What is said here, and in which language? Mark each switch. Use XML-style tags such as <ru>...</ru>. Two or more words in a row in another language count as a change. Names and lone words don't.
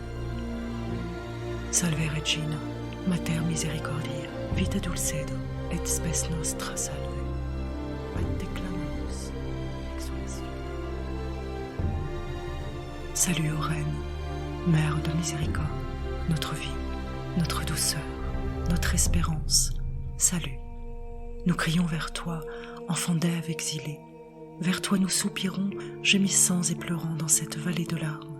<la>Salve Regina, Mater misericordia, vita dulcedo, et spes nostra salve, ad te clamamus, exsules.</la> <fr>Salut ô Reine, Mère de miséricorde, notre vie, notre douceur, notre espérance, salut. Nous crions vers toi, enfant d'Ève exilée. Vers toi nous soupirons, gémissants et pleurant dans cette vallée de larmes.</fr>